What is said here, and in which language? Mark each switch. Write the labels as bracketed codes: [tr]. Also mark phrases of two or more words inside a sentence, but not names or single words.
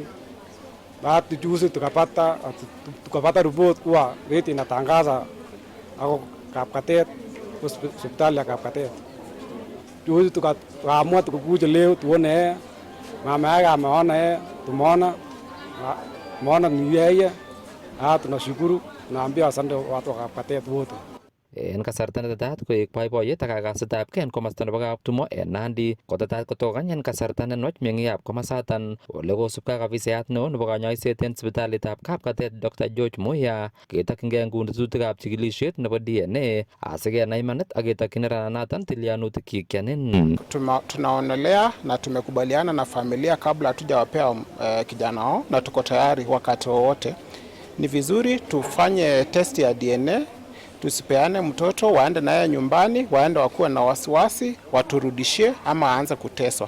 [sw] Baada juzi tukapata report kuwa rate inatangaza ako Kapkatet, hospitali ya Kapkatet. Juzi tukaamua tukukuja leo tuone mama yake ameona tumeona ni yeye. Tunashukuru, naambia asante watu wa Kapkatet wote. [kln] En kasarta netetat koek boiboiyet ak kakasetab kei en komasta nebo Kaptumo en Nandi kotetat kotokany en kasarta nenwach meng'ikab komasatan ole kosubkei ak afisayat neo nebo kanyoiset en sipitalitab Kapkatet Dr. George Muya ketokyingei nguni tetutikab chikilisiet nebo DNA asikenai imanit ak ketokyi nerananaton tilyanutikyik kyanin. [sw] Tunaonelea na tumekubaliana na familia kabla hatujawapea kijana wao, na tuko tayari wakati wowote. Ni vizuri tufanye test ya DNA, tusipeane mtoto waende naye nyumbani, waende wakuwe na wasiwasi, waturudishie ama aanze kuteswa.